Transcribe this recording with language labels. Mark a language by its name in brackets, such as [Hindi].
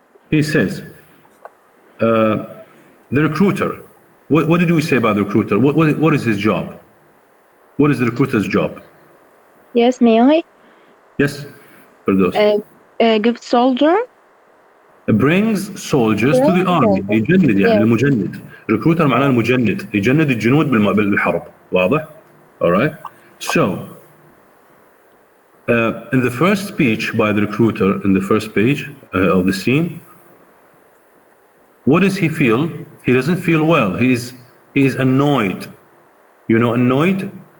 [English] he says the recruiter, what did we say about the recruiter? What is his job? What is the recruiter's job? Yes, may I? Yes, for those. Give soldier. brings soldiers to the army. [Arabic] يجند يعني [English] Yes. [Arabic] المجند. recruiter معناه المجند، يجند الجنود بالحرب. واضح؟ [English] alright so in the first speech by the recruiter, in the first page of the scene, what does he feel? He doesn't feel well. He is annoyed. You know annoyed?